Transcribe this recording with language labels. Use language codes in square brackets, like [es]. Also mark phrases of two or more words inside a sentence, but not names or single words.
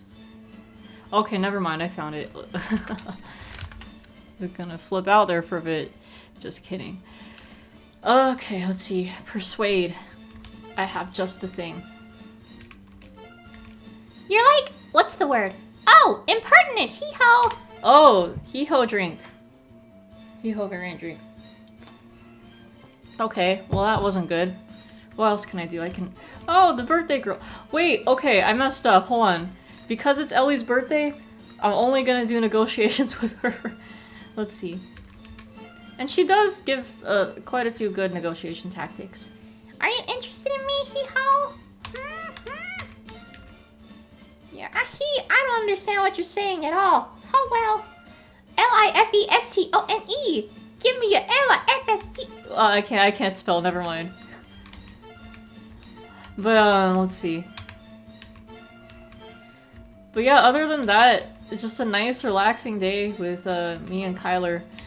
[en] Okay, never mind. I found it. It's gonna flip out there for a bit. Just kidding. Okay, let's see. Persuade. I have just the thing. You're like, what's the word? Oh, impertinent, hee-ho! Oh, hee-ho drink. Hee-ho variant drink. Okay, well that wasn't good. What else can I do? I can... Oh, the birthday girl. Wait, okay, I messed up. Hold on. Because it's Ellie's birthday, I'm only gonna do negotiations with her. Let's see. And she does give quite a few good negotiation tactics. Are you interested in me, hee-ho? understand what you're saying at all. Oh well. Lifestone. Give me your Lifst. I can't spell, never mind. But, let's see. But yeah, other than that, it's just a nice, relaxing day with, me and Kyler.